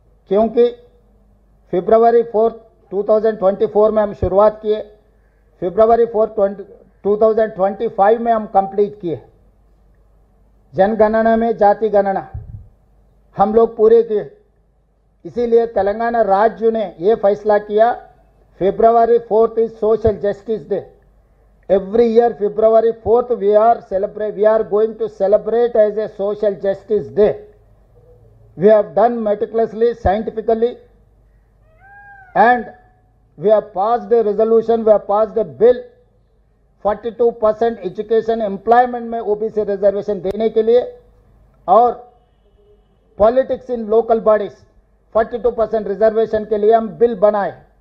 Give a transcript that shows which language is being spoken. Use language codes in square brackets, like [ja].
[hi] क्योंकि फरवरी 4, 2024 में हम शुरुआत किए, फरवरी 4, 2025 में हम कंप्लीट किए। जनगणना में जाति गणना हम लोग पूरे किए। इसीलिए तेलंगाना राज्य ने ये फैसला किया, [en] February 4 is social justice day. every year February 4th we are going to celebrate as a social justice day. We have done meticulously, scientifically, and we have passed a resolution, we have passed a bill [hi] 42% education employment में OBC reservation देने के लिए, और [en] politics in local bodies [hi] 42% reservation के लिए हम bill बनाए।